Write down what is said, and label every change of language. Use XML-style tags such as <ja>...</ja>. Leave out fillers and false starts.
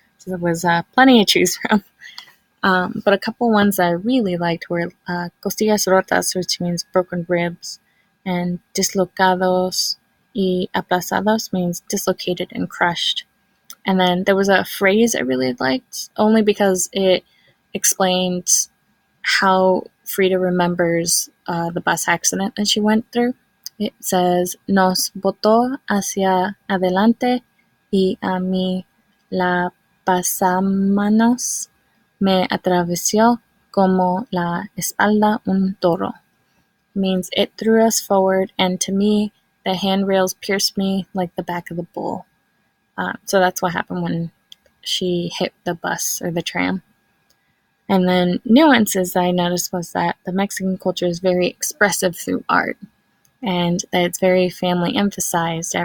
<en>So there was plenty to choose from. But a couple ones I really liked were</en> <es>costillas rotas,</es> <en>which means broken ribs, and</en> <es>dislocados y aplazados</es> <en>means dislocated and crushed. And then there was a phrase I really liked, only because it explained how Frida remembers the bus accident that she went through. It says,</en> <es>nos botó hacia adelante y a mí la pasamanos me atravesó como la espalda un toro.</es> <en>Means it threw us forward, and to me, the handrails pierced me like the back of the bull. So that's what happened when she hit the bus or the tram. And then nuances that I noticed was that the Mexican culture is very expressive through art, and that it's very family emphasized.</en>